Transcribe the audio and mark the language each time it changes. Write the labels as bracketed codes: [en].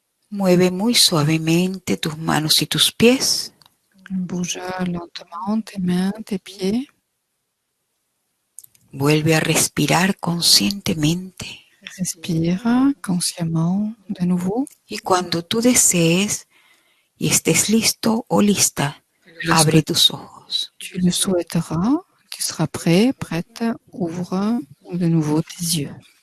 [es] Mueve muy suavemente tus manos y tus pies. [fr] Bouge lentement tes mains, tes pieds. [es] Vuelve a respirar conscientemente. [fr] Respire consciemment de nouveau. [es] Y cuando tú desees y estés listo o lista, abre [fr] Lorsque [es] tus ojos. [fr] tu le souhaiteras, tu seras prêt, prête, ouvre de nouveau tes yeux.